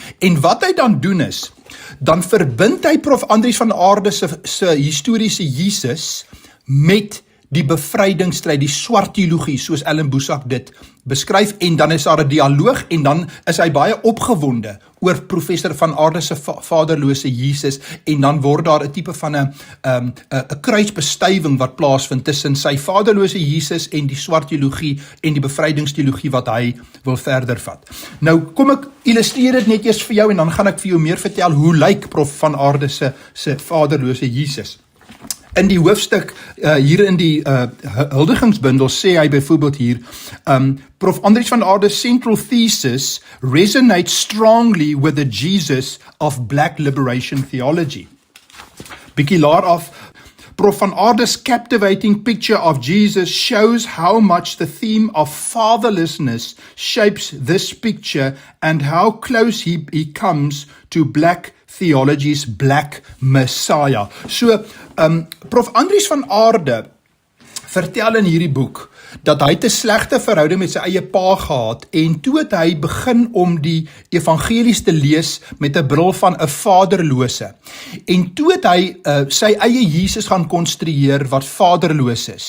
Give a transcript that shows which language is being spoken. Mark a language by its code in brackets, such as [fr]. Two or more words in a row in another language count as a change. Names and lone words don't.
[af] En wat hy dan doen is, dan verbind hy prof Andries van Aarde se historiese Jesus met die bevrydingsstryd, die swart teologie, soos Ellen Boesak dit beskryf, en dan is daar 'n dialoog, en dan is hy baie opgewonde oor professor van Aarde se vaderlose Jesus, en dan word daar 'n tipe van 'n kruisbestuiving wat plaasvind tussen sy vaderlose Jesus en die swart teologie en die bevrydingsteologie wat hy wil verder vat. Nou kom ek illustreer dit net eers vir jou, en dan gaan ek vir jou meer vertel hoe lyk prof van Aarde se vaderlose Jesus. In die hoofstuk, hier in die huldigingsbundel, sê hy byvoorbeeld hier, Prof. [en] Andries van Aarde's central thesis resonates strongly with the Jesus of Black liberation theology. [af] Bietjie laer af, Prof. [en] van Aarde's captivating picture of Jesus shows how much the theme of fatherlessness shapes this picture and how close he comes to Black theology's Black Messiah. So, [af] Prof. Andries van Aarde vertel in hierdie boek dat hy 'n slegte verhouding met sy eie pa gehad, en toe het hy begin om die evangelies te lees met 'n bril van 'n vaderlose. En toe het hy sy eie Jesus gaan konstrueer wat vaderloos is.